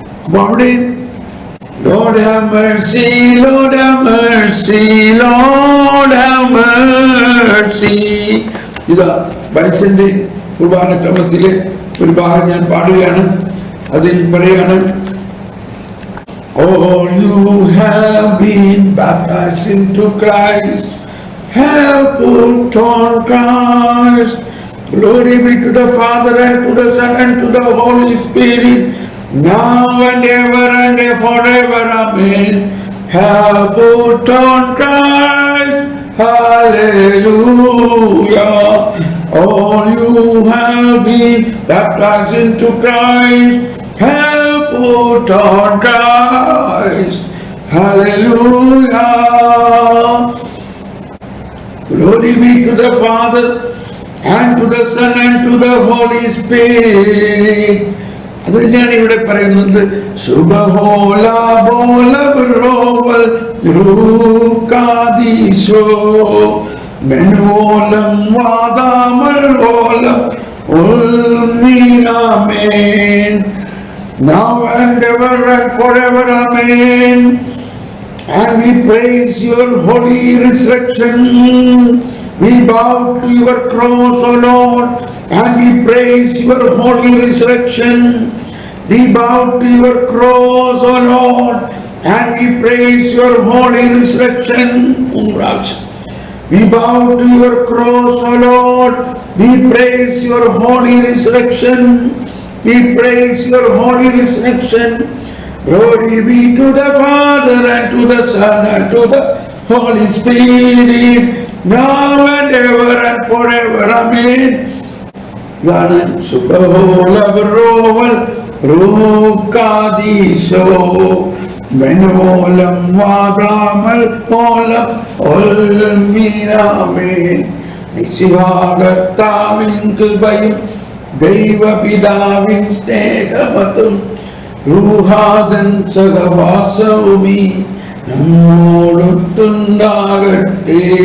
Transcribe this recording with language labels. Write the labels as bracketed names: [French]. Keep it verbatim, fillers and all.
[Malayalam] അപ്പൊ അവിടെ [English] Lord have mercy, Lord have mercy, Lord have mercy. [Malayalam] ഇതാ ബൈസന്റെ കുർബാന ക്രമത്തിലെ ഒരു ഭാഗം ഞാൻ പാടുകയാണ്. അതിൽ പറയാണ്, [English] All you have been baptized into Christ, have put on Christ. Glory be to the Father and to the Son and to the Holy Spirit. Now and ever and forever, amen. Have put on Christ, hallelujah. All you have been baptized into Christ, have put on Christ, hallelujah. Glory be to the Father and to the Son and to the Holy Spirit. [Malayalam] അതല്ലാണ് ഇവിടെ പറയുന്നത്. ശുഭഹോല ബോല ബ്രോവൽ ദ്രൂകാദിശോ മെൻവോലം വാദാമൽവോലം ഉൽമിനാമേൻ [English] Now and ever and forever amen and we praise your holy resurrection we bow to your cross O Lord. And we praise your holy resurrection. We bow to your cross, O Lord, and we praise your holy resurrection. We bow to your cross, O Lord. We praise your holy resurrection. We praise your holy resurrection. Glory be to the Father and to the Son and to the Holy Spirit, now and ever and forever. Amen. [Malayalam] ാണ് കൃപയും ദൈവപിതാവിൻ സ്നേഹമതും രൂഹാദൻ സഹവാസവുമീ നമ്മോടൊത്തുണ്ടാകട്ടെ.